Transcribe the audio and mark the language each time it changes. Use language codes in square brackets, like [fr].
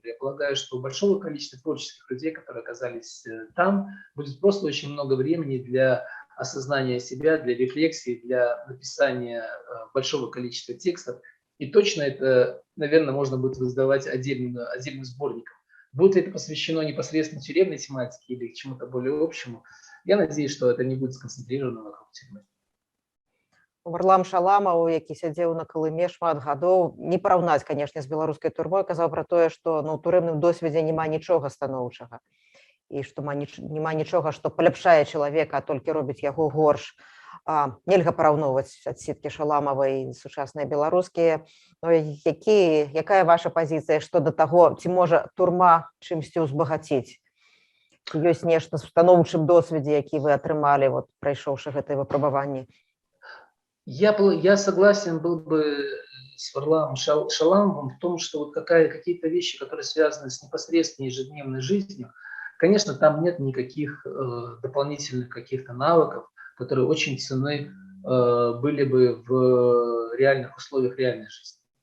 [ru] Я полагаю, что у большого количества творческих людей, которые оказались там, будет просто очень много времени для осознания себя, для рефлексии, для написания большого количества текстов. И точно это, наверное, можно будет издавать отдельным сборником. Будет ли это посвящено непосредственно тюремной тематике или к чему-то более общему, я надеюсь, что это не будет сконцентрировано вокруг тюрьмы. [be] Варлам Шаламаў, які сядзеў на Калыме шмат гадоў, не параўнаць, канешне, з беларускай турмой, казаў пра тое, што у турэмным досведзе няма нічога станоўчага і што няма нічога, што паляпшае чалавека, а толькі робіць яго горш. Нельга параўноўваць адсеткі Шаламавай і сучасныя беларускія. Якая ваша пазіцыя што да таго, ці можа турма чымсьці ўзбагаціць? Ёсць нешта з станоўчым досведзе, які вы атрымалі, прайшоўшы гэтыя выпрабаванні? [ru] Я согласен был бы с Варламом Шаламовым в том, что вот какие-то вещи, которые связаны с непосредственной ежедневной жизнью, конечно, там нет никаких дополнительных каких-то навыков, которые очень ценны были бы в реальных условиях реальной жизни.